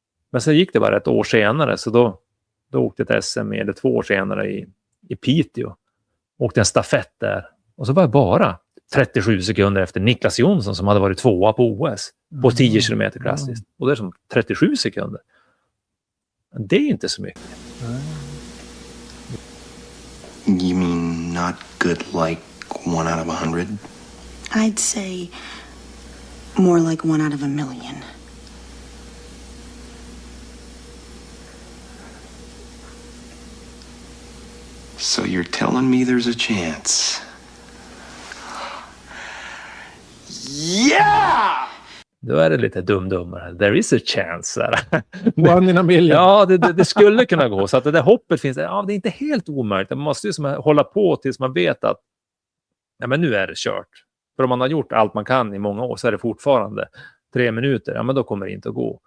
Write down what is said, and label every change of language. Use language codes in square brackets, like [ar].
[sv] Men sen gick det bara ett år senare. Så då åkte ett SM eller 2 år senare i Piteå. Åkte en stafett där. Och så var jag bara 37 sekunder efter Niklas Jonsson som hade varit 2:a på OS. På 10 kilometer klassiskt. Och det är som 37 sekunder. Det är inte så mycket. [en] You mean not good like 1 out of 100? I'd say more like 1 out of a million. So you're telling me there's a chance? Yeah! [sv] Då är det lite dum-dummare. [en] There is a chance. [sv] Där. [en] 1 in a million. [sv] Ja, det skulle kunna gå. Så att det där hoppet finns. Ja, det är inte helt omöjligt. Man måste ju som hålla på tills man vet att ja, men nu är det kört. För om man har gjort allt man kan i många år så är det fortfarande 3 minuter. Ja, men då kommer det inte att gå.